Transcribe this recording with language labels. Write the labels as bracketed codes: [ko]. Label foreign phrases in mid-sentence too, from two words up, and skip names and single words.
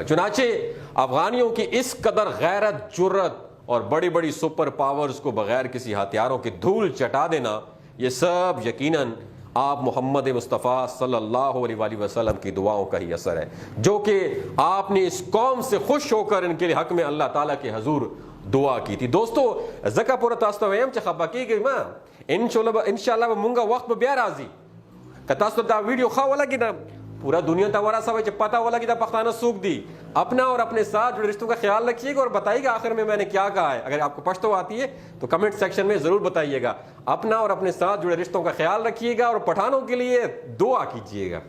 [ur] چنانچہ افغانیوں کی اس قدر غیرت، جرت اور بڑی بڑی سپر پاورز کو بغیر کسی ہتھیاروں کی دھول چٹا دینا، یہ سب یقیناً آپ محمد مصطفیٰ صلی اللہ علیہ وآلہ وسلم کی دعاؤں کا ہی اثر ہے جو کہ آپ نے اس قوم سے خوش ہو کر ان کے حق میں اللہ تعالیٰ کے حضور دعا کی تھی. [ps] دوستو زکا پورا تاسو ویم چې خپه کیږئ ما انشاءالله به مونږ وخت به بیا راځي که تاسو دا ویډیو ښه ولګي دا پورا دنیا ته ورسوئ چې پتہ ولگی دا پختانہ څوک دی. [ur] اپنا اور اپنے ساتھ جڑے رشتوں کا خیال رکھیے گا اور بتائیے گا آخر میں نے کیا کہا ہے. اگر آپ کو پشتو آتی ہے تو کمنٹ سیکشن میں ضرور بتائیے گا. اپنا اور اپنے ساتھ جڑے رشتوں کا خیال رکھیے گا اور پٹھانوں کے لیے دعا کیجیے گا.